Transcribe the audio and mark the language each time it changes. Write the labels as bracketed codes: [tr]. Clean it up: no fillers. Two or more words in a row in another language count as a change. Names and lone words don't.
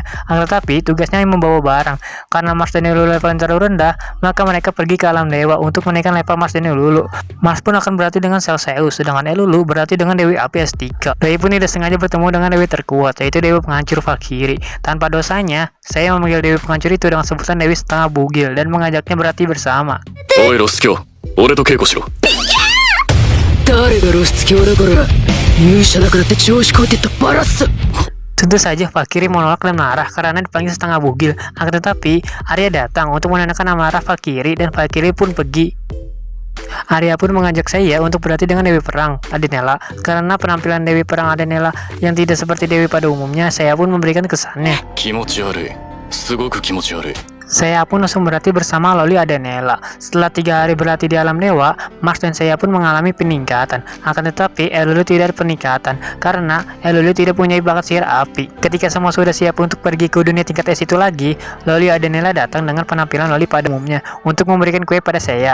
[id] Akan tetapi tugasnya yang membawa barang. Karena Mars dan Eululu level terlalu rendah, maka mereka pergi ke alam dewa untuk menaikkan level Mars dan Eululu. Mars pun akan berlatih dengan Celsius, sedangkan Eululu berlatih dengan Dewi Api S3. Doi pun tidak sengaja bertemu dengan Dewi terkuat, yaitu Dewi Penghancur Valkyrie. Tanpa dosanya, saya memanggil Dewi Penghancur itu dengan sebutan Dewi Setengah Bugil dan mengajaknya berlatih bersama. [ja] Oi Roskyo, 俺と稽古しろ. 誰が露出狂だから勇者だからって調子こいてったバラす [id] Tentu saja Valkyrie menolak dan marah karena dipanggil setengah bugil. Akan tetapi Arya datang untuk menenangkan amarah Valkyrie dan Valkyrie pun pergi. Arya pun mengajak saya untuk berlatih dengan Dewi Perang, Adenela. Karena penampilan Dewi Perang Adenela yang tidak seperti Dewi pada umumnya, saya pun memberikan kesannya. [ja] 気持ち悪い。 すごく気持ち悪い。 [id] Saya pun langsung berlatih bersama Loli Adenela. Setelah 3 hari berlatih di alam dewa, Mars dan saya pun mengalami peningkatan. Akan tetapi, Elulu tidak ada peningkatan, karena Elulu tidak punya bakat sihir api. Ketika semua sudah siap untuk pergi ke dunia tingkat es itu lagi, Loli Adenela datang dengan penampilan Loli pada umumnya untuk memberikan kue pada saya.